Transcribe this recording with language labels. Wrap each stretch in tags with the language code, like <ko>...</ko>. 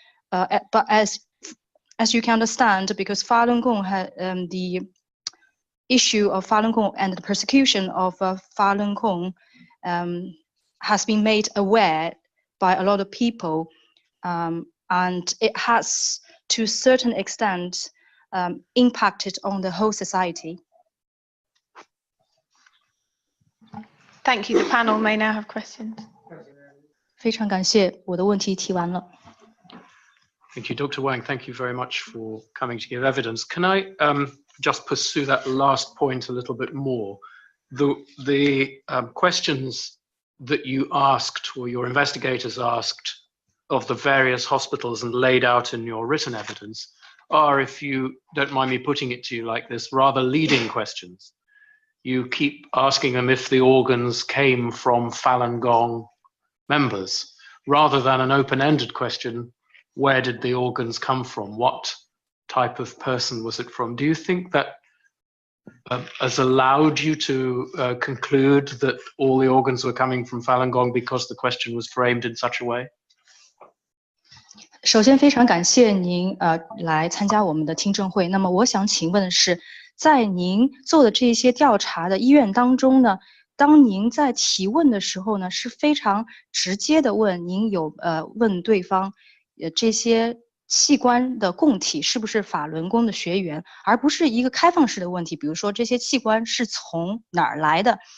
<en>But as you can understand, because Falun Gong had the issue of Falun Gong and the persecution of Falun Gong has been made aware by a lot of people, and it has, to a certain extent, impacted on the whole society. Thank you. The panel may now have questions.</en> <zh>非常感谢，我的问题提完了。</zh> <en>Thank you, Dr. Wang. Thank you very much for coming to give evidence. Can I just pursue that last point a little bit more? The questions that you asked, or your investigators asked, of the various hospitals and laid out in your written evidence are, if you don't mind me putting it to you like this, rather leading questions. You keep asking them if the organs came from Falun Gong members, rather than an open-ended question, where did the organs come from? What type of person was it from? Do you think that has allowed you to conclude that all the organs were coming from Falun Gong because the question was framed in such a way?</en> <zh>首先，非常感谢您来参加我们的听证会。那么，我想请问的是，在您做的这些调查的医院当中呢，当您在提问的时候呢，是非常直接的问您问对方，这些器官的供体是不是法轮功的学员，而不是一个开放式的问题，比如说这些器官是从哪儿来的。</zh>